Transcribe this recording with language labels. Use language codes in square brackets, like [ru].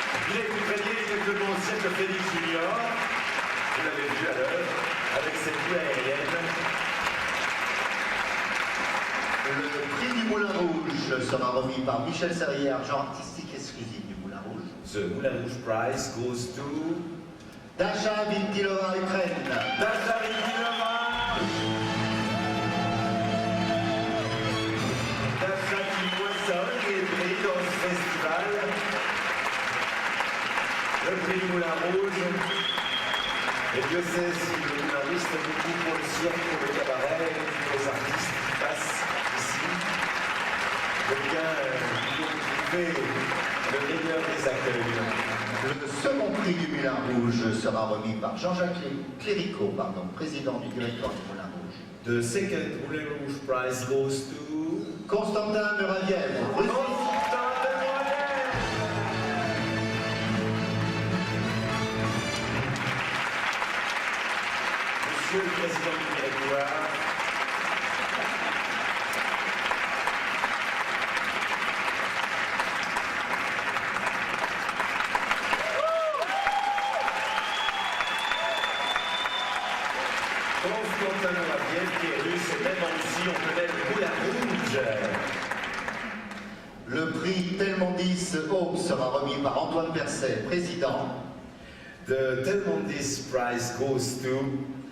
[fr] Il est ukrainien, il est actuellement au cirque Félix Junior. Vous l'avez vu à l'heure, avec ses vues aériennes. Le prix du Moulin Rouge sera remis par Michel Serrier, agent artistique exclusif du Moulin Rouge. [en] The Moulin Rouge Prize goes to Dasha Vintilova, Ukraine. Dasha Vintilova. [fr] Dasha qui moissonne et est pris dans ce festival. Le prix du Moulin Rouge. Et Dieu sait si le Moulin Rouge fait beaucoup pour le cirque, pour le cabaret, pour les artistes qui passent ici. Eh bien, ils ont trouvé le meilleur des accueils. Le second prix du Moulin Rouge sera remis par Jean-Jacques Cléricault, président du directoire du Moulin Rouge. [en] The second Moulin Rouge Prize goes to [fr] Constantin Muraviev, Russie. Constantin Muraviev. Monsieur le président du directoire, Constantin Muraviev qui est russe et même en Russie on connaît le Moulin Rouge. Le prix Telmondis Home sera remis par Antoine Percet, président. [en] The Telmondis Prize goes to